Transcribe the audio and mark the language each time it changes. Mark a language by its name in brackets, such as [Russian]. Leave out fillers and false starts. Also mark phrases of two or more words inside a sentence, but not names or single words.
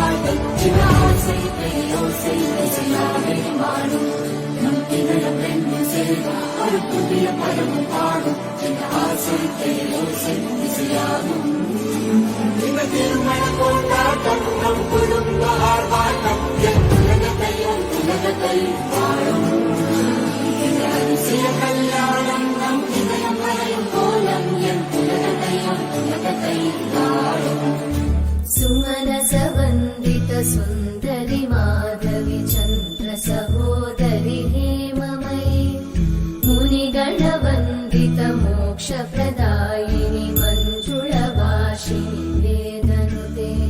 [Tamil] சின்ன ஆசை பெரியோசை இசையாவே மாடும் நம் இதயம் என்னும் செல்வம் ஒரு புதிய பதமும் பாடும் சின்ன ஆசை பெரியோசை இசையாகும் இந்த திருமண கொண்டாட்டம் நம் குடும்ப ஆர்ப்பாட்டம் என் உலகத்தை வாழும் இந்த அதிசய கல்யாணம் நம் இதயம் வரையும் கோலம் என் உலகத்தை வாழும் [Sanskrit] सुमनस वन्दित सुन्दरि माधवि चन्द्र सहोदरि हेममयि मुनिगणवन्दित मोक्षप्रदायिनि मञ्जुळवासिनि वेदनुते